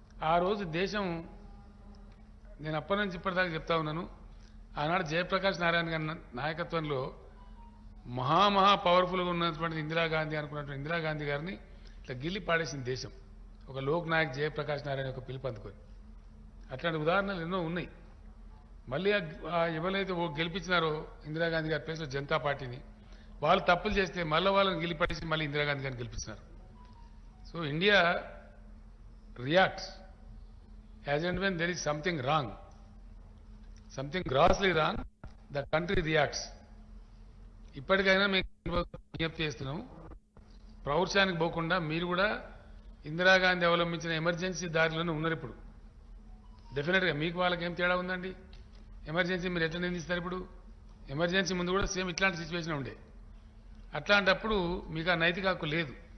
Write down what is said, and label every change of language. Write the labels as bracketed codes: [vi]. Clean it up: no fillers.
[te] ఆ రోజు దేశం, నేను అప్పటి నుంచి ఇప్పటిదాకా చెప్తా ఉన్నాను, ఆనాడు జయప్రకాష్ నారాయణ గారి నాయకత్వంలో మహా పవర్ఫుల్గా ఉన్నటువంటి ఇందిరాగాంధీ అనుకున్నటువంటి ఇందిరాగాంధీ గారిని ఇట్లా గిల్లి పాడేసింది దేశం, ఒక లోక్ నాయక్ జయప్రకాష్ నారాయణ యొక్క పిలుపు అందుకొని. అట్లాంటి ఉదాహరణలు ఎన్నో ఉన్నాయి. మళ్ళీ ఎవరైతే గెలిపించినారో ఇందిరాగాంధీ గారి ప్లేస్లో జనతా పార్టీని, వాళ్ళు తప్పులు చేస్తే మళ్ళీ వాళ్ళని గెలిపేసి మళ్ళీ ఇందిరాగాంధీ గారిని గెలిపించినారు. [en] So India reacts as and when there is something wrong, something grossly wrong, the country reacts. [te] ఇప్పటికైనా మేము విజ్ఞప్తి చేస్తున్నాం, ప్రౌఢశానికి పోకుండా మీరు కూడా ఇందిరాగాంధీ అవలంబించిన ఎమర్జెన్సీ దారిలోనే ఉన్నారు. ఇప్పుడు డెఫినెట్గా మీకు వాళ్ళకి ఏం తేడా ఉందండి? ఎమర్జెన్సీ మీరు ఎట్లా నిందిస్తారు? ఇప్పుడు ఎమర్జెన్సీ ముందు కూడా సేమ్ ఇట్లాంటి సిచ్యువేషన్ ఉండే. అట్లాంటప్పుడు మీకు ఆ నైతిక హక్కు లేదు.